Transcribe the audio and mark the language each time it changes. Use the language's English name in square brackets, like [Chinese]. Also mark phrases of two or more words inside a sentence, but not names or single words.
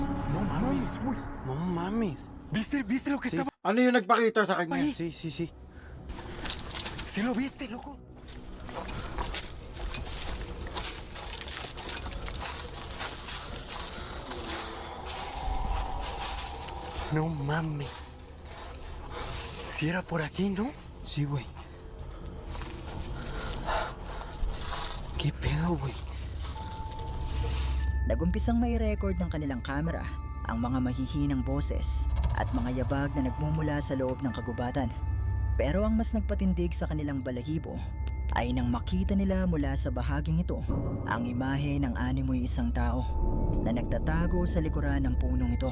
[Spanish] No mames, güey. No mames. ¿Viste lo que estaba? [Filipino] Ano yung nagpakita sa kanya? [Spanish] Ahí. Sí. ¿Sí lo viste, loco? No mames. Si era por aquí, ¿no? Sí, güey. ¿Qué pedo, güey? [Filipino] Nagumpisang may record ng kanilang kamera ang mga mahihinang boses at mga yabag na nagmumula sa loob ng kagubatan. Pero ang mas nagpatindig sa kanilang balahibo ay nang makita nila mula sa bahaging ito ang imahe ng animoy isang tao na nagtatago sa likuran ng punong ito.